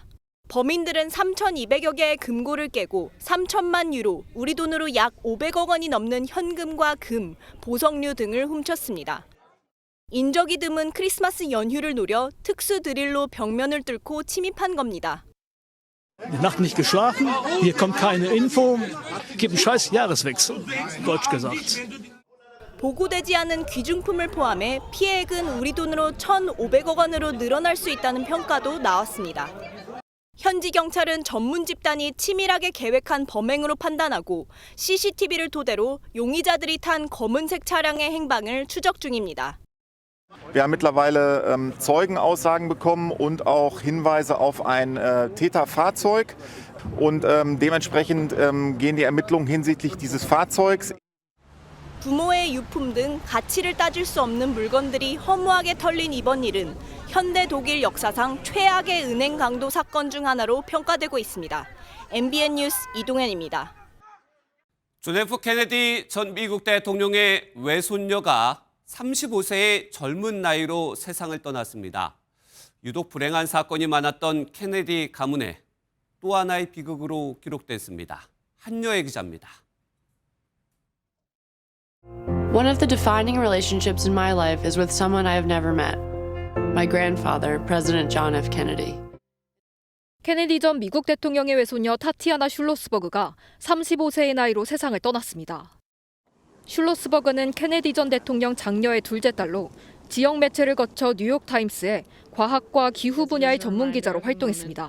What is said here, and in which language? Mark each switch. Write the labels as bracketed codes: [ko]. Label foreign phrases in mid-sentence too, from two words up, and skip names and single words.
[ko] 범인들은 3,200여 개의 금고를 깨고 3천만 유로, 우리 돈으로 약 500억 원이 넘는 현금과 금, 보석류 등을 훔쳤습니다. 인적이 드문 크리스마스 연휴를 노려 특수 드릴로 벽면을 뚫고 침입한 겁니다. [de] Nacht nicht geschlafen, hier kommt keine Info, gibt einen scheiß Jahreswechsel, deutsch gesagt. [ko] 보고되지 않은 귀중품을 포함해 피해액은 우리 돈으로 1,500억 원으로 늘어날 수 있다는 평가도 나왔습니다. 현지 경찰은 전문 집단이 치밀하게 계획한 범행으로 판단하고 CCTV를 토대로 용의자들이 탄 검은색 차량의 행방을 추적 중입니다. [de] Wir haben mittlerweile Zeugenaussagen bekommen und auch Hinweise auf ein Täterfahrzeug. Und dementsprechend gehen die Ermittlungen hinsichtlich dieses Fahrzeugs. [ko] 부모의 유품 등 가치를 따질 수 없는 물건들이 허무하게 털린 이번 일은 현대 독일 역사상 최악의 은행 강도 사건 중 하나로 평가되고 있습니다. MBN 뉴스 이동현입니다. 존 F 케네디 전 미국 대통령의 외손녀가 35세의 젊은 나이로 세상을 떠났습니다. 유독 불행한 사건이 많았던 케네디 가문에 또 하나의 비극으로 기록됐습니다. 한여애 기자입니다. [en] One of the defining relationships in my life is with someone I have never met. My grandfather, President John F. Kennedy. [ko] 케네디 전 미국 대통령의 외손녀 타티아나 슐로스버그가 35세의 나이로 세상을 떠났습니다. 슐로스버그는 케네디 전 대통령 장녀의 둘째 딸로 지역 매체를 거쳐 뉴욕타임스에 과학과 기후 분야의 전문 기자로 활동했습니다.